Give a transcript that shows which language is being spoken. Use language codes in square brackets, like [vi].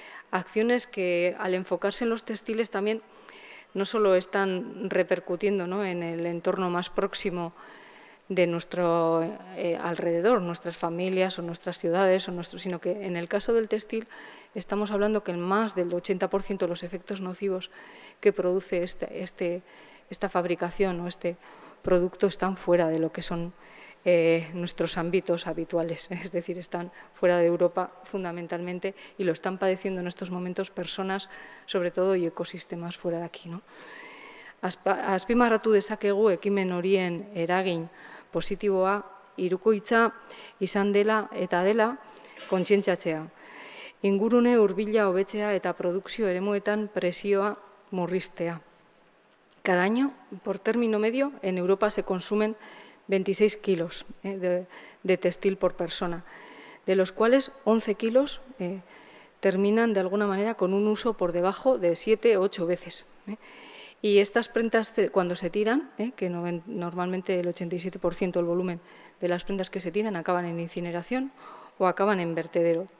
[es] Acciones que, al enfocarse en los textiles, también no solo están repercutiendo, ¿no?, en el entorno más próximo de nuestro alrededor, nuestras familias o nuestras ciudades, sino que en el caso del textil estamos hablando que en más del 80% de los efectos nocivos que produce esta fabricación o este producto están fuera de lo que son nuestros ámbitos habituales, es decir, están fuera de Europa fundamentalmente y lo están padeciendo en estos momentos personas, sobre todo, y ecosistemas fuera de aquí, ¿no? [eu] Azpimarratu dezakegu ekimen horien eragin positiboa hirukoitza izan dela eta dela kontzientziatzea. Ingurune hurbila hobetzea eta produkzio eremuetan presioa murriztea. [es] Cada año, por término medio, en Europa se consumen 26 kilos de textil por persona, de los cuales 11 kilos terminan de alguna manera con un uso por debajo de 7 o 8 veces. Y estas prendas, cuando se tiran, que normalmente el 87% del volumen de las prendas que se tiran acaban en incineración o acaban en vertedero.